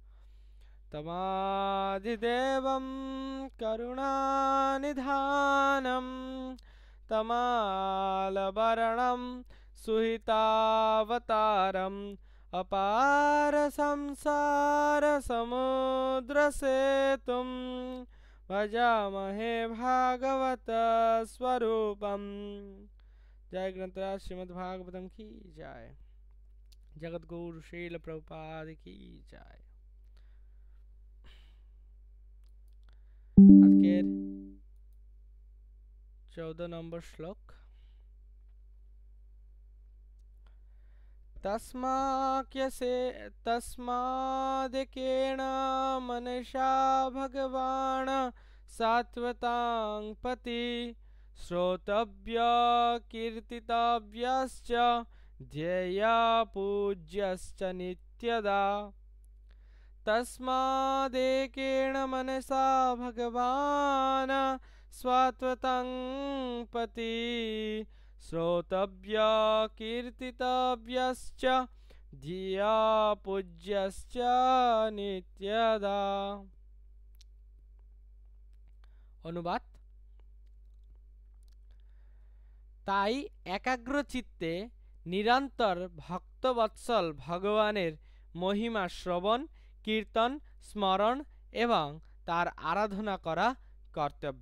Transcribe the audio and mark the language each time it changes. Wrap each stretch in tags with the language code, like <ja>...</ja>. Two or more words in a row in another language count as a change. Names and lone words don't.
<sa>तमादिदेवं करुणानिधानं तमालवर्णं सुहितावतारम् अपार संसार समुद्र सेतुं भजामहे भागवत स्वरूपम्।</sa> <hi>जय ग्रंथराज श्रीमद् भागवतम की जय। जगत गुरु श्रील प्रभुपाद की जय।</hi> <bn>আজকের 14 নম্বর শ্লোক।</bn> <sa>तस्मादेकेन मनसा भगवान् सात्वतां पति श्रोतव्य कीर्तितव्यश्च ध्येया पूज्यश्च नित्यदा। तस्मादेकेन मनसा भगवान् सात्वतां पति श्रोतव्य कीर्तितव्यश्च धिया पूज्यश्च नित्यदा।</sa> <bn>অনুবাদ। তাই একাগ্র চিত্তে নিরন্তর ভক্তবৎসল ভগবানের মহিমা শ্রবণ কীর্তন স্মরণ এবং তার আরাধনা করা কর্তব্য।</bn>